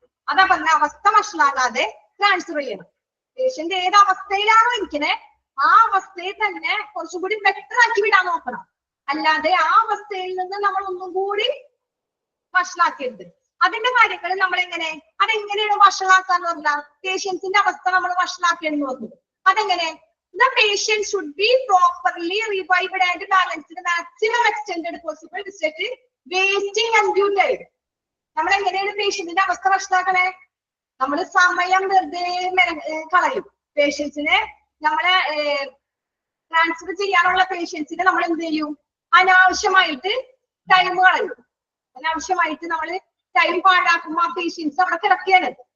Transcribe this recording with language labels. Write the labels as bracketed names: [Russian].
[Malayalam] അതാ പറഞ്ഞ അവസ്ഥ വഷളാകാതെ ട്രാൻസ്ഫർ ചെയ്യണം. പേഷ്യന്റ് ഏത് അവസ്ഥയിലാണോ ഇരിക്കണേ ആ അവസ്ഥയിൽ തന്നെ കുറച്ചും കൂടി ബെറ്റർ ആക്കി വിടാൻ നോക്കണം. അല്ലാതെ ആ അവസ്ഥയിൽ നിന്ന് നമ്മൾ ഒന്നും കൂടി വഷളാക്കരുത്. അതിന്റെ കാര്യങ്ങൾ നമ്മൾ അതെങ്ങനെയാണ് വഷളാക്കാന്ന് പറഞ്ഞാൽ പേഷ്യൻസിന്റെ അവസ്ഥ നമ്മൾ വഷളാക്കിയെന്ന് പറഞ്ഞു. അതെങ്ങനെ? [English] The patient should be properly revived and balanced to the maximum extended possible without wasting undue time. [Malayalam] നമ്മൾ എങ്ങനെയാണ് പേഷ്യന്റിന്റെ അവസ്ഥ വഷളാക്കണേ? നമ്മൾ സമയം വെറുതെ കളയും. പേഷ്യൻസിനെ നമ്മളെ ട്രാൻസ്ഫർ ചെയ്യാനുള്ള പേഷ്യൻസിനെ നമ്മൾ എന്ത് ചെയ്യും? അനാവശ്യമായിട്ട് ടൈം കളയും. അനാവശ്യമായിട്ട് നമ്മൾ ടൈം പാഴാക്കുമ്പോൾ ആ പേഷ്യൻസ് അവിടെ കിടക്കുകയാണ്.